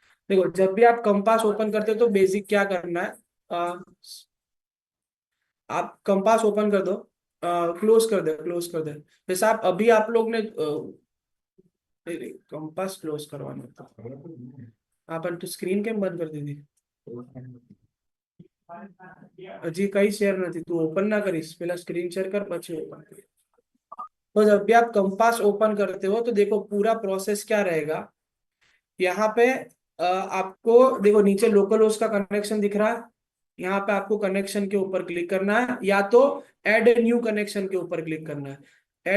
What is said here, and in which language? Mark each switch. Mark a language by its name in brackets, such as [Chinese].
[Hindi] देखो जब भी आप कंपास ओपन करते हो तो बेसिक क्या करना है, अ, आप कंपास ओपन कर दो, क्लोज कर दो, क्लोज कर दो। जैसे आप अभी आप लोग ने कंपास क्लोज करवाना था, अपन तो स्क्रीन [Gujarati] કેમ બંધ કરી દીધી? હજી કઈ શેર નથી, તું ઓપન ના કરીશ, પેલા સ્ક્રીન શેર कर પછી ओपन कर। [Hindi] तो जब भी आप कंपास ओपन करते हो तो देखो पूरा प्रोसेस क्या रहेगा। यहाँ पे आपको देखो नीचे लोकल होस्ट का कनेक्शन दिख रहा है, यहाँ पे आपको कनेक्शन के ऊपर क्लिक करना है, या तो ऐड न्यू कनेक्शन के ऊपर क्लिक करना है।